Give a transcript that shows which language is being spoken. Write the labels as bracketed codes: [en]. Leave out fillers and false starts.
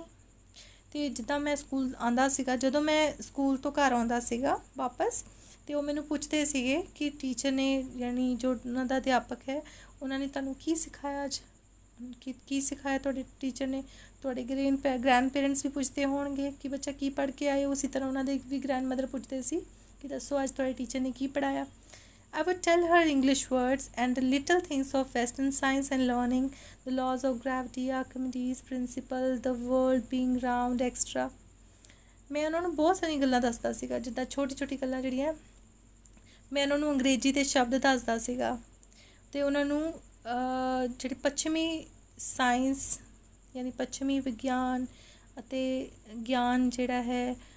[pa] ਅਤੇ ਜਿੱਦਾਂ ਮੈਂ ਸਕੂਲ ਆਉਂਦਾ ਸੀਗਾ, ਜਦੋਂ ਮੈਂ ਸਕੂਲ ਤੋਂ ਘਰ ਆਉਂਦਾ ਸੀਗਾ ਵਾਪਸ, ਅਤੇ ਉਹ ਮੈਨੂੰ ਪੁੱਛਦੇ ਸੀਗੇ ਕਿ ਟੀਚਰ ਨੇ ਯਾਨੀ ਜੋ ਉਹਨਾਂ ਦਾ ਅਧਿਆਪਕ ਹੈ ਉਹਨਾਂ ਨੇ ਤੁਹਾਨੂੰ ਕੀ ਸਿਖਾਇਆ ਅੱਜ, ਕੀ ਸਿਖਾਇਆ ਤੁਹਾਡੇ ਟੀਚਰ ਨੇ। ਤੁਹਾਡੇ ਗ੍ਰੈਂਡ ਪੇਰੈਂਟਸ ਵੀ ਪੁੱਛਦੇ ਹੋਣਗੇ ਕਿ ਬੱਚਾ ਕੀ ਪੜ੍ਹ ਕੇ ਆਏ, ਉਸੇ ਤਰ੍ਹਾਂ ਉਹਨਾਂ ਦੇ ਵੀ ਗ੍ਰੈਂਡ ਮਦਰ ਪੁੱਛਦੇ ਸੀ ਕਿ ਦੱਸੋ ਅੱਜ ਤੁਹਾਡੇ ਟੀਚਰ ਨੇ ਕੀ ਪੜ੍ਹਾਇਆ। [en] I would tell her English words and the little things of Western science and learning, the laws of gravity, Archimedes' principle, the world being round, etc. [pa] ਮੈਂ ਉਹਨਾਂ ਨੂੰ ਬਹੁਤ ਸਾਰੀਆਂ ਗੱਲਾਂ ਦੱਸਦਾ ਸੀਗਾ, ਜਿੱਦਾਂ ਛੋਟੀ ਛੋਟੀ ਗੱਲਾਂ ਜਿਹੜੀਆਂ ਮੈਂ ਉਹਨਾਂ ਨੂੰ ਅੰਗਰੇਜ਼ੀ ਦੇ ਸ਼ਬਦ ਦੱਸਦਾ ਸੀਗਾ, ਅਤੇ ਉਹਨਾਂ ਨੂੰ ਜਿਹੜੀ ਪੱਛਮੀ ਸਾਇੰਸ ਯਾਨੀ ਪੱਛਮੀ ਵਿਗਿਆਨ ਅਤੇ ਗਿਆਨ ਜਿਹੜਾ ਹੈ,